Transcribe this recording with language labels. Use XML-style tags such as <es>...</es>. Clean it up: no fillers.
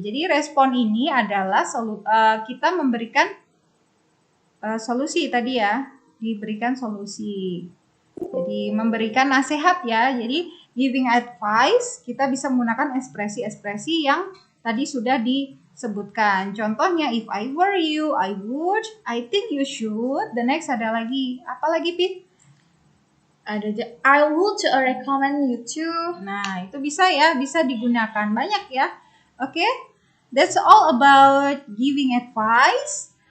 <id>Jadi respon ini adalah kita memberikan solusi tadi ya, diberikan solusi. Jadi memberikan nasihat ya. Jadi giving advice kita bisa menggunakan ekspresi-ekspresi yang tadi sudah disebutkan.</id> <en>Contohnya if I were you, I would, I think you should. The next</en> <id>ada lagi. Apa lagi, Pit?</id> <en>Ada I would recommend you to.</en> <id>Nah, itu bisa ya, bisa digunakan banyak ya.</id> <en>Oke, that's all about giving advice.</en>